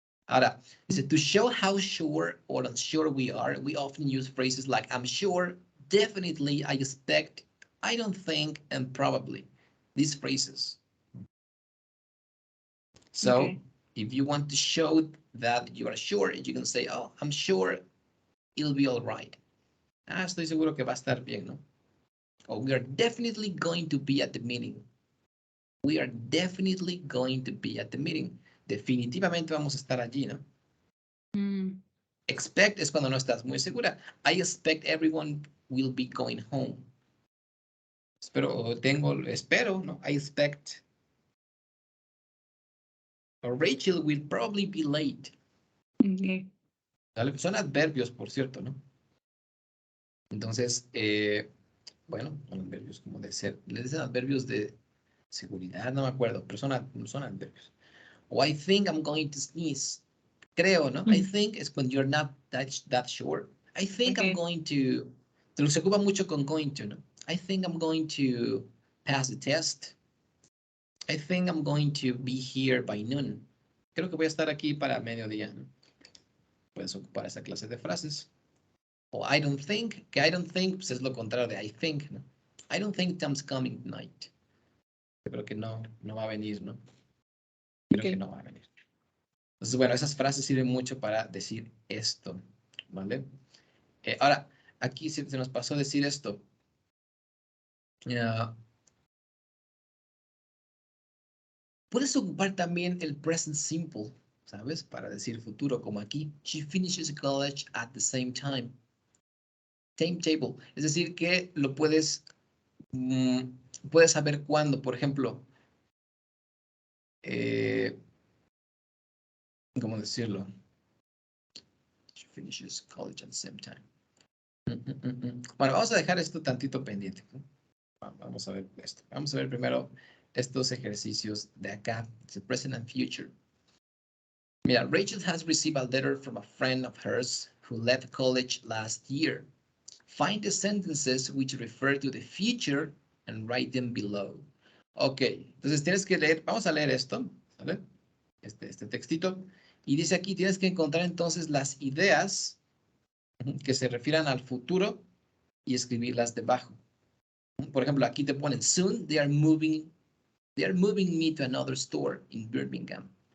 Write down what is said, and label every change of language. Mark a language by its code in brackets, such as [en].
[es] Ahora, dice, [en] to show how sure or unsure we are, we often use phrases like, I'm sure, definitely, I expect, I don't think, and probably. These phrases. So, Okay. if you want to show that you are sure, you can say, oh, I'm sure it'll be all right. [es] Estoy seguro que va a estar bien, ¿no? [en] Or we are definitely going to be at the meeting. We are definitely going to be at the meeting. [es] Definitivamente vamos a estar allí, ¿no? Expect es cuando no estás muy segura. [en] I expect everyone will be going home. [es] Espero, ¿no? [en] I expect. Or Rachel will probably be late. Okay. [es] Son adverbios, por cierto, ¿no? Entonces, bueno, son adverbios como de ser. Les dicen adverbios de seguridad, no me acuerdo, pero son adverbios. [en] O I think I'm going to sneeze. [es] Creo, ¿no? [en] I think es when you're not that sure. I think I'm going to. [es] Se ocupa mucho con going to, ¿no? [en] I think I'm going to pass the test. I think I'm going to be here by noon. [es] Creo que voy a estar aquí para mediodía, ¿no? Puedes ocupar esa clase de frases. O [en] I don't think, [es] que I don't think pues es lo contrario de I think, ¿no? [en] I don't think Tom's coming tonight. [es] Yo creo que no va a venir, ¿no? Creo que no va a venir. Entonces, bueno, esas frases sirven mucho para decir esto, ¿vale? Ahora, aquí se nos pasó decir esto. Puedes ocupar también el present simple, ¿sabes? Para decir futuro, como aquí. [en] She finishes college at the same time. Timetable. [es] Es decir, que lo puedes saber cuándo, por ejemplo. ¿Cómo decirlo? She finishes college at the same time. Bueno, vamos a dejar esto tantito pendiente, ¿no? Vamos a ver esto. Vamos a ver primero estos ejercicios de acá, [en] the present and future. Mira, Rachel has received a letter from a friend of hers who left college last year. Find the sentences which refer to the future and write them below. [es] Ok, entonces tienes que leer, vamos a leer esto, ¿vale? Este textito. Y dice aquí, tienes que encontrar entonces las ideas que se refieran al futuro y escribirlas debajo. Por ejemplo, aquí te ponen, [en] soon they are moving me to another store in Birmingham.